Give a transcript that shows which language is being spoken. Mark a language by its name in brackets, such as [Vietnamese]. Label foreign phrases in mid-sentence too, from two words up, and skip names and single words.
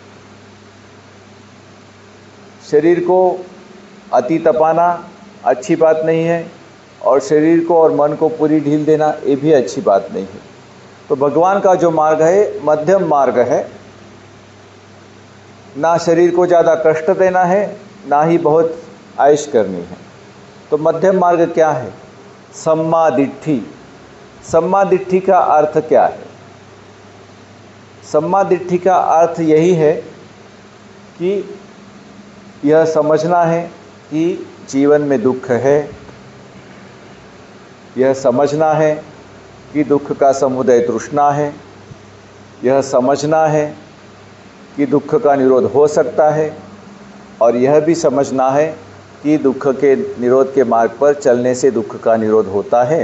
[Hindi] शरीर को अति तपाना अच्छी बात नहीं है, और शरीर को और मन को पूरी ढील देना ये भी अच्छी बात नहीं है। तो भगवान का जो मार्ग है मध्यम मार्ग है, ना शरीर को ज़्यादा कष्ट देना है, ना ही बहुत आयश करनी है। तो मध्यम मार्ग क्या है? [Pali] सम्मा दिट्ठि। सम्मा दिट्ठि [Hindi] का अर्थ क्या है? [Pali] सम्मा दिट्ठि [Hindi] का अर्थ यही है कि यह समझना है कि जीवन में दुख है, यह समझना है कि दुख का समुदय तृष्णा है, यह समझना है कि दुख का निरोध हो सकता है, और यह भी समझना है कि दुख के निरोध के मार्ग पर चलने से दुख का निरोध होता है।